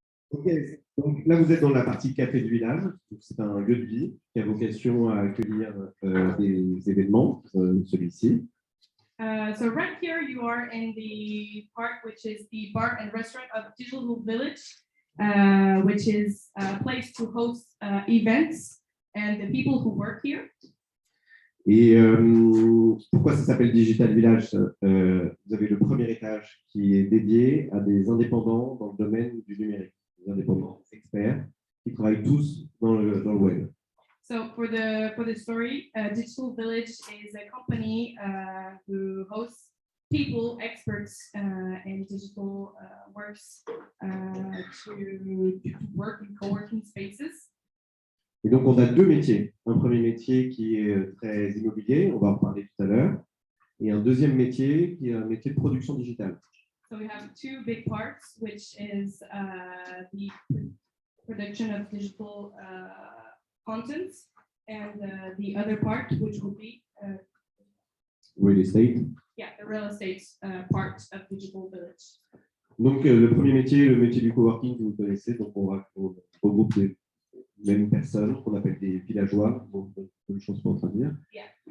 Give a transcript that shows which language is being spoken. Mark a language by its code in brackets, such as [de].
[fr] Ok, donc là vous êtes dans la partie café du village. C'est un lieu de vie qui a vocation à accueillir des événements, celui-ci. [en] So right here you are in the part which is the bar and restaurant of Digital Village, which is a place to host events and the people who work here. [fr] Et pourquoi ça s'appelle Digital Village? Vous avez le premier étage qui est dédié à des indépendants dans le domaine du numérique, des indépendants experts qui travaillent tous dans le web. [en] So for the story, Digital Village is a company who hosts people, experts in digital works to work in co-working spaces. [fr] Et donc, on a deux métiers. Un premier métier qui est très immobilier, on va en parler tout à l'heure, et un deuxième métier qui est un métier de production digitale. [en] So we have two big parts, which is the production of digital contents, and the other part, which will be real estate. Yeah, the real estate part of Digital Village. [fr] Donc, le premier métier, le métier du coworking que vous connaissez, donc on regroupe les mêmes personnes qu'on appelle des villageois, bon, bonne chose pour en train de dire. Yeah.